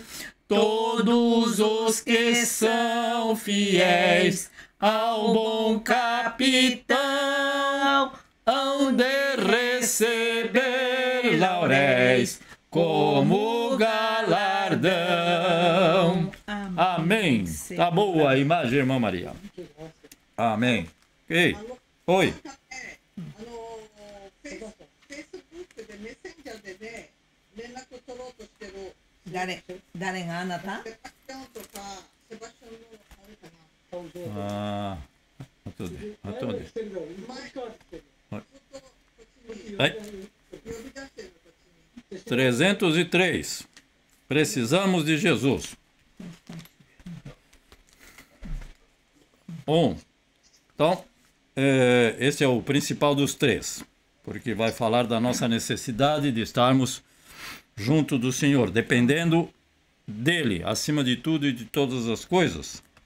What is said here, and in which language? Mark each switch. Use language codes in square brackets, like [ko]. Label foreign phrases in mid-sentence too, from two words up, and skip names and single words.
[pt] Todos os que são fiéis ao bom capitão hão de receber lauréis como galardão. Amém. Tá boa a imagem, irmã Maria. Amém. Ei, oi. [ja] 誰があなた？ああ、後で。はい。303. [pt] Precisamos de Jesus. Então, esse é o principal dos três, porque vai falar da nossa necessidade de estarmos junto do Senhor, dependendo dele, acima de tudo e de todas as coisas.